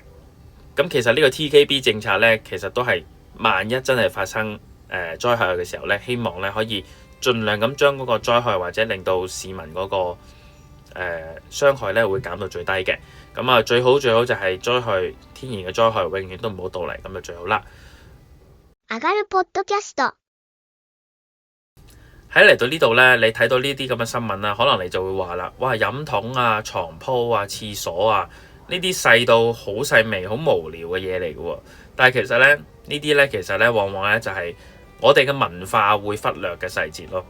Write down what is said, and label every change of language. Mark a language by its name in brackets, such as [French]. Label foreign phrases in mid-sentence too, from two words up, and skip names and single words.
[Cantonese] 咁其實呢個 TKB 政策咧，其實都係萬一真係發生災害嘅時候咧，希望咧可以盡量咁將嗰個災害或者令到市民嗰個傷害咧會減到最低嘅。咁最好就係災害，天然嘅災害永遠都唔好到嚟，咁就最好啦。 [Japanese] 上がるポッドキャスト。 [Cantonese] 喺嚟到呢度咧，你睇到呢啲咁嘅新聞啦，可能你就會話啦，哇，飲筒啊、床鋪啊、廁所啊，呢啲細到好細微、好無聊嘅嘢嚟嘅喎。但係其實咧，呢啲咧其實咧往往咧就係我哋嘅文化會忽略嘅細節咯。